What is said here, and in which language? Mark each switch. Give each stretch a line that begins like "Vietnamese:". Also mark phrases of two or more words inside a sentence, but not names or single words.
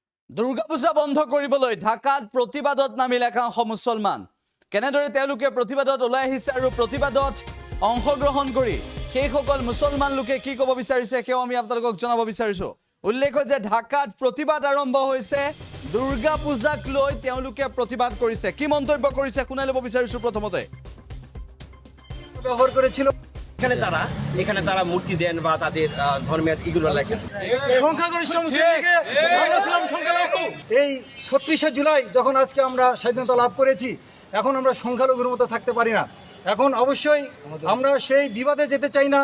Assamese: দুৰ্গা পূজা বন্ধ কৰিবলৈ ঢাকাত প্ৰতিবাদত নামিল একাংশ মুছলমান কেনেদৰে তেওঁলোকে প্ৰতিবাদত ওলাই আহিছে আৰু প্ৰতিবাদত অংশগ্ৰহণ কৰি সেইসকল মুছলমান লোকে কি ক'ব বিচাৰিছে সেয়া আমি আপোনালোকক জনাব বিচাৰিছো উল্লেখ যে ঢাকাত প্ৰতিবাদ আৰম্ভ হৈছে দুৰ্গা পূজাক লৈ তেওঁলোকে প্ৰতিবাদ কৰিছে কি মন্তব্য কৰিছে শুনাই ল'ব বিচাৰিছো প্ৰথমতে
Bangla: ব্যবহার করেছিল এখানে তারা মূর্তি দেন বা তাদের ধর্মের এগুলো লেখেন সংখ্যাগরিষ্ঠ মুসলিমকে আমরা ছিলাম সংখ্যালঘু এই ৩৬শে জুলাই যখন আজকে আমরা স্বাধীনতা লাভ করেছি এখন আমরা সংখ্যালঘুর মতো থাকতে পারি না এখন অবশ্যই আমরা সেই বিবাদে যেতে চাই না